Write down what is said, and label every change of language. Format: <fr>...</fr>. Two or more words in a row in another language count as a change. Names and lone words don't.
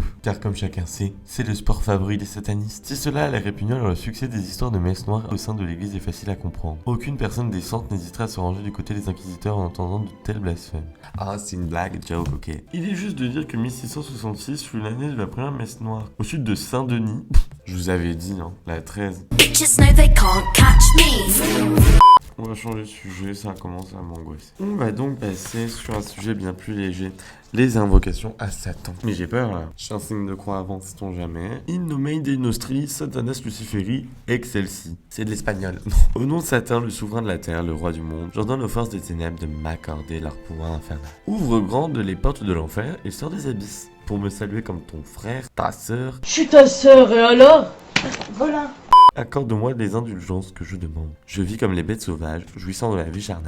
<fr>Car comme chacun sait, c'est le sport favori des satanistes. Si cela allait répugnant, alors le succès des histoires de messes noires au sein de l'église est facile à comprendre. Aucune personne décente n'hésiterait à se ranger du côté des inquisiteurs en entendant de tels blasphèmes. Ah, c'est une blague, joke, ok. Il est juste de dire que 1666 fut l'année de la première messe noire. Au sud de Saint-Denis, je vous avais dit, hein, la 13.</fr> <en>Just know they can't catch me.</en> <fr>On va changer de sujet, ça commence à m'angoisser. On va donc passer sur un sujet bien plus léger. Les invocations à Satan. Mais j'ai peur là. Je suis un signe de croix avant, sait-on jamais.</fr> <la>In nomine Dei nostri, Satanas Luciferi, excelsi.</la> <fr>C'est de l'espagnol. Au nom de Satan, le souverain de la terre, le roi du monde, j'ordonne aux forces des ténèbres de m'accorder leur pouvoir infernal. Ouvre grandes les portes de l'enfer et sors des abysses. Pour me saluer comme ton frère, ta sœur. Je suis ta sœur, et alors? Voilà. Accorde-moi les indulgences que je demande. Je vis comme les bêtes sauvages, jouissant de la vie charnelle.</fr>